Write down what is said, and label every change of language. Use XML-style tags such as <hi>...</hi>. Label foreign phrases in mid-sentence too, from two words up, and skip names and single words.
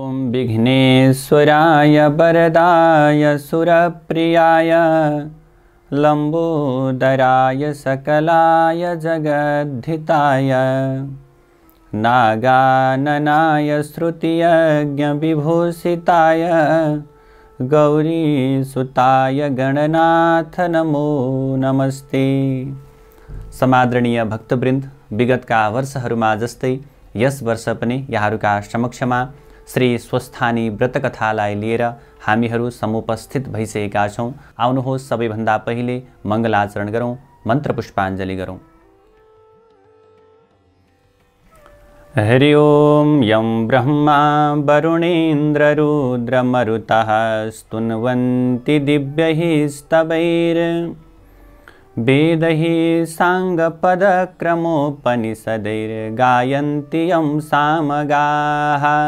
<sa>विघ्नेश्वराय वरदाय सुरप्रियाय लंबोदराय सकलाय जगद्धिताय नागाननाय श्रुतियज्ञविभूषिताय गौरीसुताय गणनाथ नमो नमस्ते।</sa> <ne>समादरणीय भक्तवृन्द, विगतका वर्षहरूमा जस्तै यस वर्ष पनि यहाँहरूका समक्षमा श्री स्वस्थानी व्रतकथालाई लिएर हामीहरू समुपस्थित भइसकेका छौँ। आउनुहोस् सबैभन्दा पहिले मङ्गलाचरण गरौँ, मन्त्र पुष्पाञ्जली गरौँ।</ne> <sa>हरि ओम यं ब्रह्मा वरुणेन्द्र रुद्रमरुतः स्तुन्वन्ति दिव्यैः स्तवैर् वेदैः साङ्गपदक्रमोपनिषदैर्गायन्ति यं सामगाः</sa>